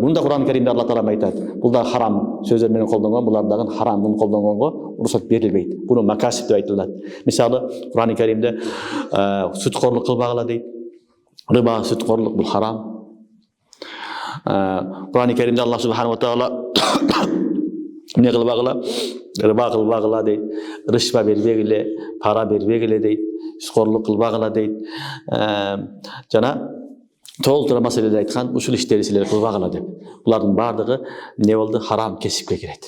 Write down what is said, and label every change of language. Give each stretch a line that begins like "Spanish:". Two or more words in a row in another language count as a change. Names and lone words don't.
Kyrgyz: Бунда Кур'ан-ы Керимде Алла таала айтат. Бул да харам сөздөр менен колдонгон, булар дагы харам муну колдонгонго уруксат берилбейт. Буну макасип деп айтылат. Мисалы, Кур'ан-ы Керимде сүткорлук кылбагыла дейт. Рыба, сүткорлук бул харам. Кур'ан-ы Керимде Аллах
Arabic: سبحانه وتعالى
Kyrgyz: эмне кылбагыла? Рыба кылбагыла дейт. Рышва бербегиле, пара бербегиле дейт. Сүткорлук кылбагыла дейт. Жана толтура маселелер айткан ушул иштерди силер кылбагыла деп. Булардын бардыгы эмне болду? Харам кесипке кирет.